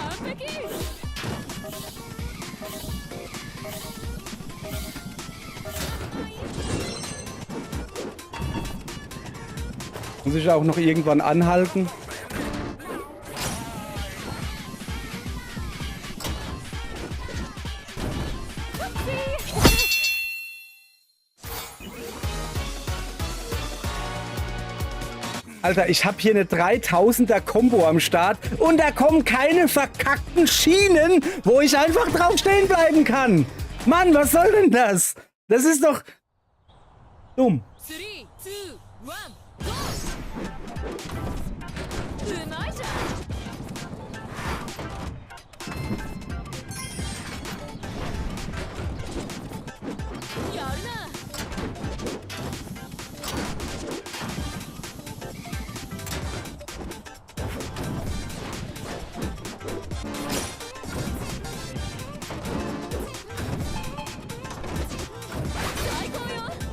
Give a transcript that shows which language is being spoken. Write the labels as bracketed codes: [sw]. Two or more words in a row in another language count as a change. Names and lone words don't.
[de] Vicky! Muss ich auch noch irgendwann anhalten? Alter, ich habe hier eine 3000er Combo am Start und da kommen keine verkackten Schienen, wo ich einfach drauf stehen bleiben kann. Mann, was soll denn das? Das ist doch dumm. 3, 2, 1, go! [ja] うまいじゃん。やるな。最高よ。